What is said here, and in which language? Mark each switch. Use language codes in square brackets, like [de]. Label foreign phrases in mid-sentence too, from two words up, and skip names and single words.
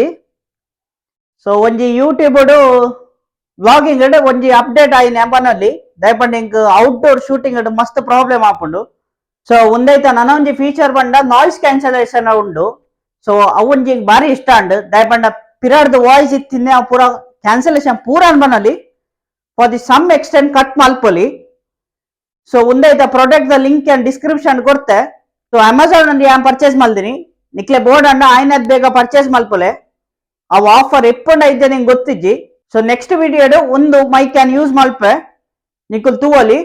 [tcy] ಸೊ ಒಂಜಿ [en] YouTube vlogging [tcy] ಒಂಜಿ ಅಪ್ಡೇಟ್ ಆಯಿನ ಬನ್ನೊಲಿ ದಯಪಂಡ ಎಂಕ್ [en] outdoor shooting [tcy] ಮಸ್ತ್ ಪ್ರಾಬ್ಲಮ್ ಆಪುಂಡು. ಸೊ ಉಂದೈತ ನನ್ನ ಒಂಜಿ ಫೀಚರ್ ಬಂಡ [en] noise cancellation [tcy] ಉಂಡು. ಸೊ ಅವೊಂಜಿ ಬಾರಿ ಇಷ್ಟ ಅಂಡ್ ದಯಪಂಡ ಪಿರಾರ್ದು ವಾಯ್ಸ್ ಇತ್ತಿನ ಪೂರ ಕ್ಯಾನ್ಸಲೇಷನ್ ಪೂರ ಬನ್ನೊಲಿ [en] for the some extent [tcy] ಕಟ್ ಮಲ್ಪೊಲಿ. ಸೊ ಉಂದೈತ ಪ್ರಾಡಕ್ಟ್ ದ [en] link and description [tcy] ಕೊಡ್ತೆ. ಸೊ ಅಮೆಝಾನ್ ಅಂಡ್ ಯಾನ್ ಪರ್ಚೇಸ್ ಮಲ್ದಿನಿ ನಿಕ್ಲೆ ಬೋರ್ಡ್ ಅಂಡ ಆಯ್ನದ್ ಬೇಗ ಪರ್ಚೇಸ್ ಮಲ್ಪೊಲೆ. ಅವು ಆಫರ್ ಎಪ್ಪುಂಡ ಇದ್ದೆ ನಿಂಗೆ ಗೊತ್ತಿಜ್ಜಿ. ಸೊ [en] next video [tcy] ಒಂದು [en] mic can use [tcy] ಮಲ್ಪೆ ನಿಕ್ಕುಲ್ ತೂವಲಿ.